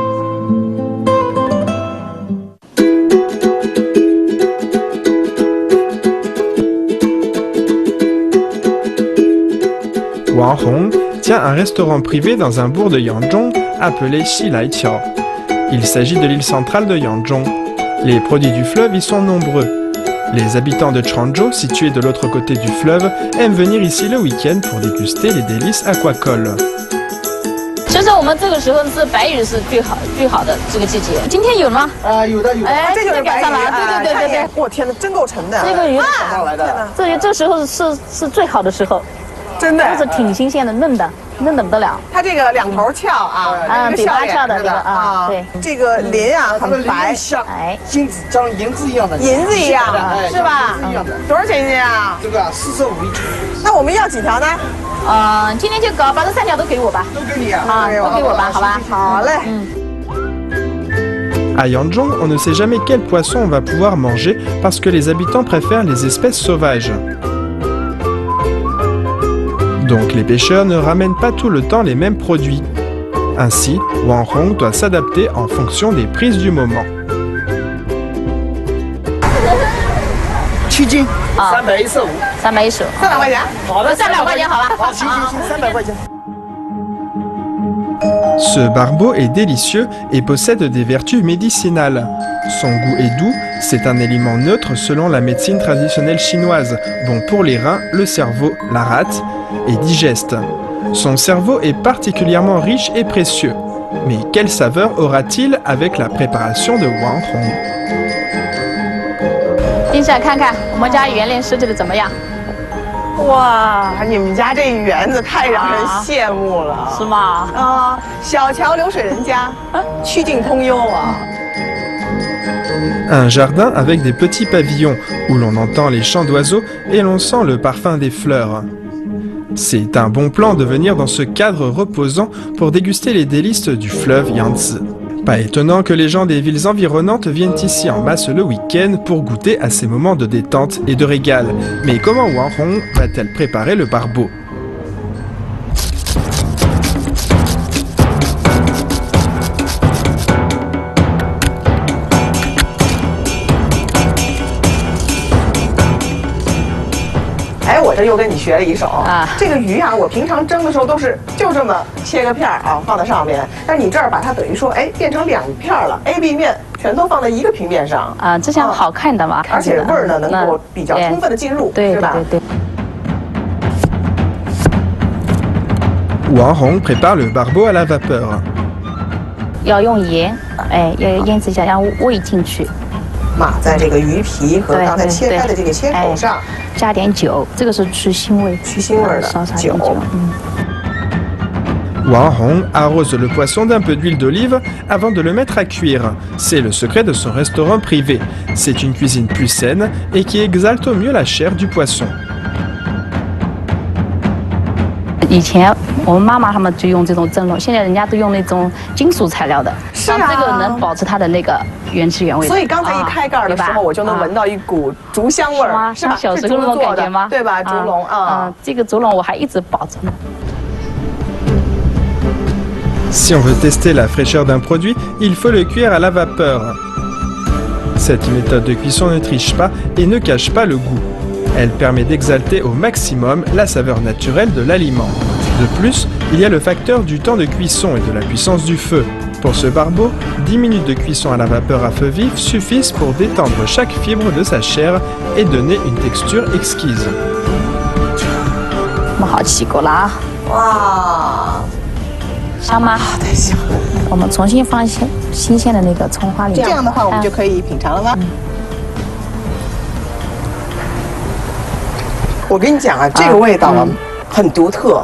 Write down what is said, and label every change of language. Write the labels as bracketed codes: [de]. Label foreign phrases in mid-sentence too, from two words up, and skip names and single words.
[fr] Wang Hong tient un restaurant privé dans un bourg de Yangzhong appelé Xilaiqiao. Il s'agit de l'île centrale de Yangzhong. Les produits du fleuve y sont nombreux. Les habitants de Changzhou, situés de l'autre côté du fleuve, aiment venir ici le week-end pour déguster les délices aquacoles. [zh] 其实我们这个时候是白鱼是最好的这个季节。今天有吗？有的有的。哎，这就是白鱼赶上了，对对对对对。我天哪，真够沉的。这个鱼上来的，这时候是最好的时候，真的都是挺新鲜的，嫩的不得了。它这个2头翘啊，比花翘的这个啊，对。这个鳞啊很白，像哎，金子像银子一样的，银子一样是吧？一样的。多少钱一斤啊？这个45一斤。那我们要几条呢？今天就搞把这3条都给我吧。都给你啊！啊，都给我吧，好吧。好嘞。 [fr] À Yangzhong, on ne sait jamais quel poisson on va pouvoir manger parce que les habitants préfèrent les espèces sauvages. Donc les pêcheurs ne ramènent pas tout le temps les mêmes produits. Ainsi, Wang Hong doit s'adapter en fonction des prises du moment. [zh] 7斤。 315。 315。 300块钱。好的，300块钱，好吧。好，行，300块钱。 [fr] Ce barbeau est délicieux et possède des vertus médicinales. Son goût est doux, c'est un aliment neutre selon la médecine traditionnelle chinoise, bon pour les reins, le cerveau, la rate, et digeste. Son cerveau est particulièrement riche et précieux. Mais quelle saveur aura-t-il avec la préparation de Wang Hong? [zh] 丁下看看我们家园林设计的怎么样？哇，你们家这园子太让人羡慕了，是吗？啊，小桥流水人家，曲径通幽啊。 [fr] Un jardin avec des petits pavillons où l'on entend les chants d'oiseaux et l'on sent le parfum des fleurs. C'est un bon plan de venir dans ce cadre reposant pour déguster les délices du fleuve Yangtze. Pas étonnant que les gens des villes environnantes viennent ici en masse le week-end pour goûter à ces moments de détente et de régal. Mais comment Wang Hong va-t-elle préparer le barbeau? [zh] 哎，我这又跟你学了一手啊！这个鱼啊，我平常蒸的时候都是就这么切个片儿啊，放在上面。但是你这儿把它等于说，哎，变成2片了 ，A、B 面全都放在一个平面上啊，这样好看的嘛，而且味儿呢能够比较充分的进入，对是吧？对。 [fr] Wang Hong prépare le barbeau à la vapeur. [zh] 要用盐，哎，要腌制一下，让煨进去。码在这个鱼皮和刚才切开的这个切口上，加点酒，这个是去腥味，去腥味的酒。 [fr] Wang Hong arrose le poisson d'un peu d'huile d'olive avant de le mettre à cuire. C'est le secret de son restaurant privé. C'est une cuisine plus saine et qui exalte au mieux la chair du poisson. [zh] 以前我们妈妈他们就用这种蒸笼，现在人家都用那种金属材料的，是啊，这个能保持它的那个原汁原味。所以刚才一开盖的时候，我就能闻到一股竹香味儿，是吧？像小时候那种感觉吗？对吧？竹笼啊，这个竹笼我还一直保着呢。 [fr] Si on veut tester la fraîcheur d'un produit, il faut le cuire à la vapeur. Cette méthode de cuisson ne triche pas et ne cache pas le goût. Elle permet d'exalter au maximum la saveur naturelle de l'aliment. De plus, il y a le facteur du temps de cuisson et de la puissance du feu. Pour ce barbeau, 10 minutes de cuisson à la vapeur à feu vif suffisent pour détendre chaque fibre de sa chair et donner une texture exquise. [zh] 我们好起锅了啊！哇，香吗？太香了！我们重新放一些新鲜的那个葱花里面。这样的话，我们就可以品尝了吗？我跟你讲啊，这个味道啊，很独特，